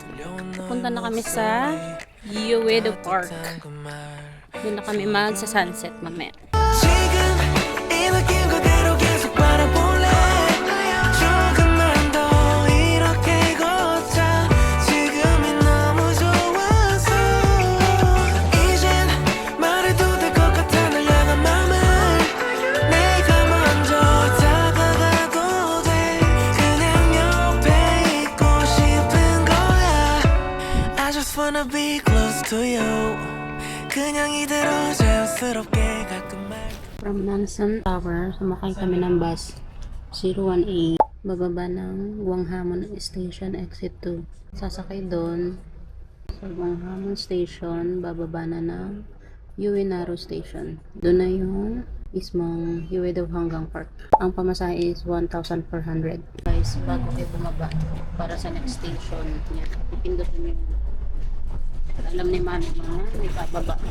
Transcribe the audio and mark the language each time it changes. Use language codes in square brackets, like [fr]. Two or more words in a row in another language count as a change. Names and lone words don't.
[tl] Punta na kami sa Uedo Park. Doon na kami magsa-sunset mamaya. [ko] 지금 이 느낌 그대로 계속 바라볼래 조금만 더 이렇게 걷자 지금이 너무 좋아서 이젠 말해도 될 것 같아 널 향한 맘을 내가 먼저 다가가도 돼 그냥 옆에 있고 싶은 거야 [en] I just wanna be close to you [ko] 그냥 이대로 자연스럽게 가끔 말 [en] From Namsan Tower, [tl] sumakay kami ng bus 018. Bababa ng Wanghamon Station, exit 2. Sasakay doon sa Wanghamon Station, bababa na ng Uenaro Station. Doon na yung mismong Uedo hanggang Park. Ang pamasahe is 1,400. Guys, bago kayo bumaba para sa [en] next station, [tl] yan, ipindutin nyo. Alam ni Mami mga may bababa.